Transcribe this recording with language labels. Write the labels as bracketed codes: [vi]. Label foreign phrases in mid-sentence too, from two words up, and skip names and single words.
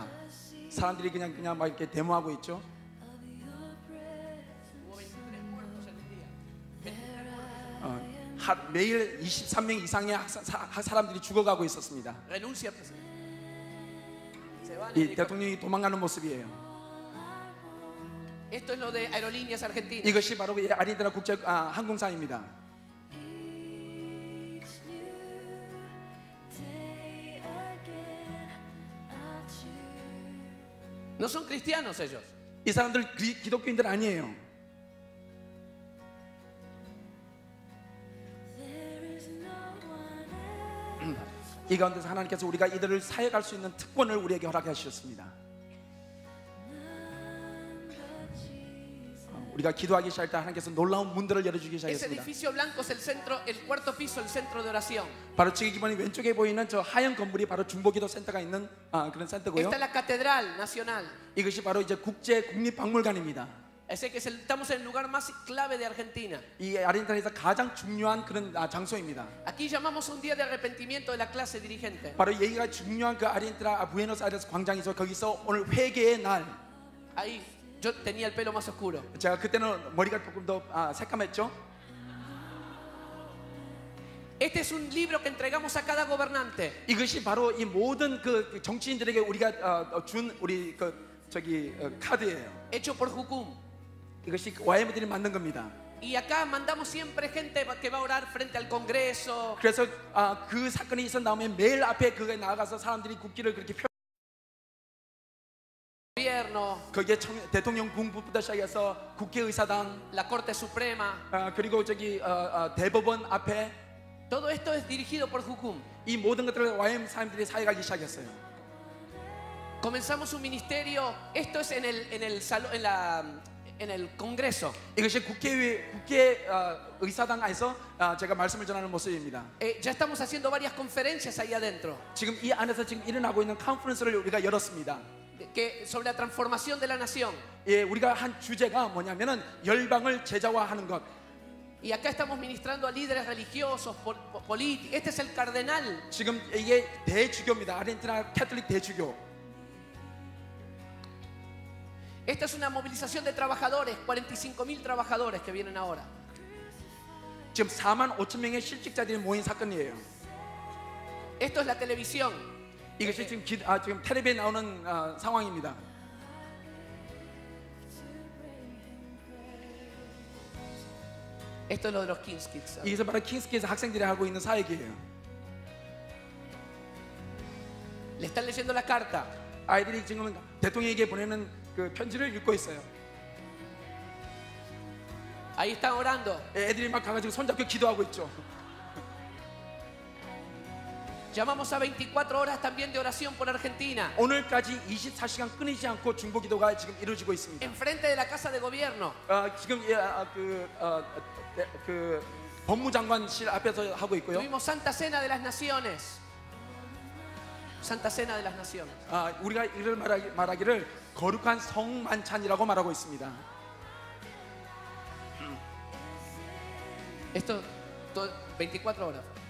[ko] 사람들이 그냥 막 이렇게 데모하고 있죠. 매일 23명 이상의 사람들이 죽어가고 있었습니다. [es] Renuncia. [ko] 이 대통령이 도망가는 모습이에요. [es] Esto es lo de Aerolíneas Argentinas. [ko] 이것이 바로 아르헨티나 국제 항공사입니다. [es] No son cristianos ellos. [ko] 이 사람들 기독교인들 아니에요. 이 가운데서 하나님께서 우리가 이들을 사역할 수 있는 특권을 우리에게 허락하셨습니다. 우리가 기도하기 시작할 때 하나님께서 놀라운 문들을 열어주기 [es] Ese [ko] 시작했습니다. [es] edificio blanco es el centro, el cuarto piso, el centro de oración. [ko] 바로 지금 이번에 왼쪽에 보이는 저 하얀 건물이 바로 중보기도 센터가 있는 그런 센터고요. [es] Esta es la Catedral Nacional. [ko] 이것이 바로 이제 국제 국립박물관입니다. [es] Ese que estamos en el lugar más clave de Argentina. [ko] 이 아르헨티나에서 가장 중요한 그런 장소입니다. [es] Aquí llamamos un día de arrepentimiento de la clase dirigente. [ko] 바로 여기가 중요한 그 아르헨티나 부에노스아이레스 광장에서 거기서 오늘 회개의 날. [es] Ahí yo tenía el pelo más oscuro. [ko] 제가 그때는 머리가 조금 더 새까맸죠. [es] Este es un libro que entregamos a cada gobernante. [ko] 이것이 바로 이 모든 그 정치인들에게 우리가 준 우리 카드예요. [es] Hecho por Jucum. [ko] 이것이 YM들이 만든 겁니다. [es] Y acá mandamos siempre gente que va a orar frente al Congreso. [ko] 그래서 그 사건이 있어 나오면 매일 앞에 그에 나가서 사람들이 국기를 그렇게 [es] gobierno, [ko] 거기에 대통령 궁부부터 시작해서 국회의사당, [es] la Corte Suprema. [ko] 그리고 저기 대법원 앞에 [es] Todo esto es dirigido por Jucum. [ko] 이 모든 것들을 YM 사람들이 사역하기 시작했어요. [es] Comenzamos un ministerio, esto es en el Congreso. [ko] 이것이 국회 의사당 안에서 제가 말씀을 전하는 모습입니다. [es] Ya estamos haciendo varias conferencias ahí adentro [ko] 지금 이 안에서 지금 일어나고 있는 컨퍼런스를 우리가 열었습니다. [es] sobre la transformación de la nación. [ko] 예, 우리가 한 주제가 뭐냐면은 열방을 제자화하는 것. [es] Y acá estamos ministrando a líderes religiosos, políticos. Este es el cardenal. [ko] 지금 이게 대주교입니다. 아르헨티나 캐톨릭 대주교. [es] Esta es una movilización de trabajadores, 45.000 trabajadores que vienen ahora. [ko] 지금 45,000명의 실직자들이 모인 사건이에요. [es] Esto es la televisión. [ko] 이것이 지금 텔레비에 나오는 상황입니다. [es] Esto es lo de los King's Kids. [ko] 이것은 바로 킹스키에서 학생들이 하고 있는 사역이에요. [es] Le están leyendo la carta. [ko] 아이들이 지금 대통령에게 보내는 그 편지를 읽고 있어요. [es] Ahí están orando. [ko] 애들이 막 가가지고 손잡고 기도하고 있죠. [es] Llamamos a 24 horas también de oración por Argentina. [ko] 오늘까지 24시간 끊이지 않고 중보 기도가 지금 이루어지고 있습니다. [es] Enfrente de la Casa de Gobierno. [ko] 지금 그 법무장관실 앞에서 하고 있고요. [es] Tuvimos Santa Cena de las Naciones. Santa Cena de las Naciones. [ko] 우리가 이를 말하기를 거룩한 성만찬이라고 말하고 있습니다. [es] Esto 24 horas.